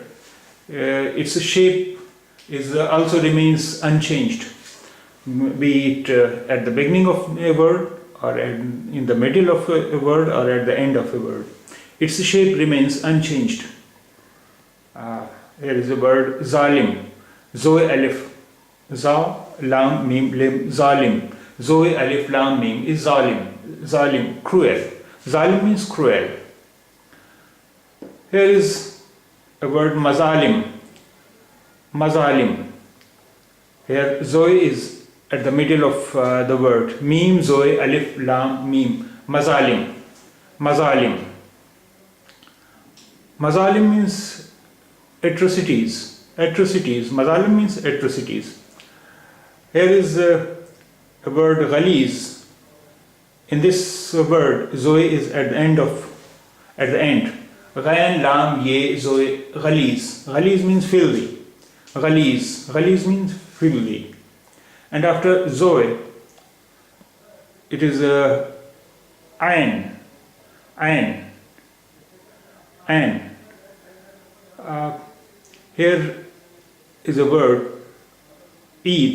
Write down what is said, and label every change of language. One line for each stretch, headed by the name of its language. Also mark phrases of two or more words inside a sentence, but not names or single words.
English: Its shape is also remains unchanged, be it at the beginning of a word, or in the middle of a word, or at the end of a word. Its shape remains unchanged. Here is the word zalim.
Arabic: ظاء ألف. ظا لام ميم ليم ظالم. ظاء ألف لام ميم
English: is zalim. Zalim, cruel. Zalim means cruel. Here is a word mazalim. Mazalim. Here Zoe is at the middle of the word.
Arabic: ميم ظاء ألف لام ميم. مظالم. مظالم.
English: Mazalim means atrocities. Atrocities. Mazalim means atrocities. Here is a word ghaliz. In this word, Zoe is at the end.
Arabic: غين لام ياء ظاء غليظ.
English: Ghaliz means filthy. Ghaliz. Ghaliz means filthy. And after Zoe, it is ayn. Ayn. Ayn. Here is a word Eid.